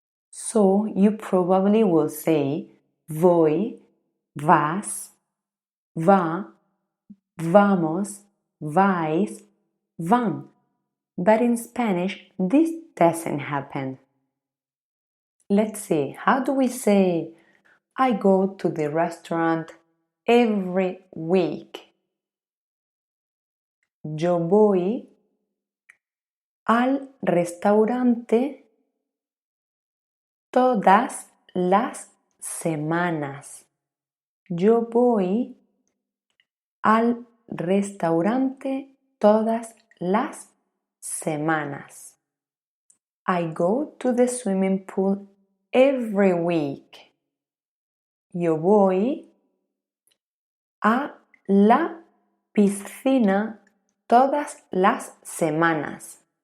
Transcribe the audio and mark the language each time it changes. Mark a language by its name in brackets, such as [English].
[English] So you probably will say [Spanish] voy, vas, va, vamos, vais, van. [English] But in Spanish, this doesn't happen. Let's see, how do we say, I go to the restaurant every week? [Spanish] Yo voy al restaurante todas las semanas. Yo voy al restaurante todas las semanas. [English] I go to the swimming pool every week. [Spanish] Yo voy a la piscina todas las semanas.